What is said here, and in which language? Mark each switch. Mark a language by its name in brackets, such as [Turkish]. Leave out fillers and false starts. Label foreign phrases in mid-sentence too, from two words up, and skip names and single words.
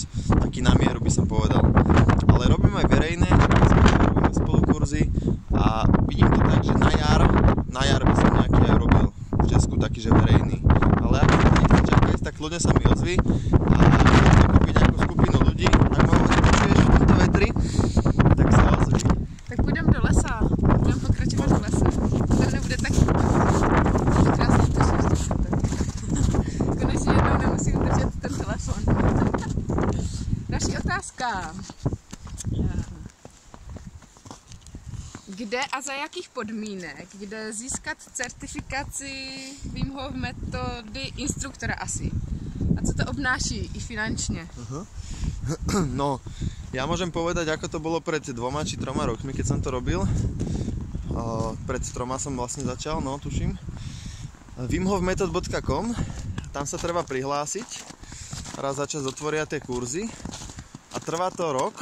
[Slovak] Taký na mieru by som povedal. Ale robím aj verejné, robíme spolu kurzy a vidím to tak, že na jar by som nejaký aj robil v Česku taký, že verejný. Ale ak nechcem čakať, tak ľudia sa mi ozví a chcem kúpiť nejakú skupinu ľudí, ak ma počuješ v tomto vetri, tak sa ozví. [Czech] Tak půjdem do lesa, budeme pokračovat v lese. To nebude tak krásně to štěstíte. Konečně jednou nemusím držet ten telefon. Další otázka. Kde a za jakých podmínek jde získat certifikaci Wim Hof metody instruktora asi? A co to obnáší i finančně? [Slovak] No, ja môžem povedať, ako to bolo pred 2 či 3 rokmi, keď som to robil. Pred 3 som vlastne začal, no tuším. wimhofmethod.com, tam sa treba prihlásiť. Raz za čas otvoria tie kurzy a trvá to rok.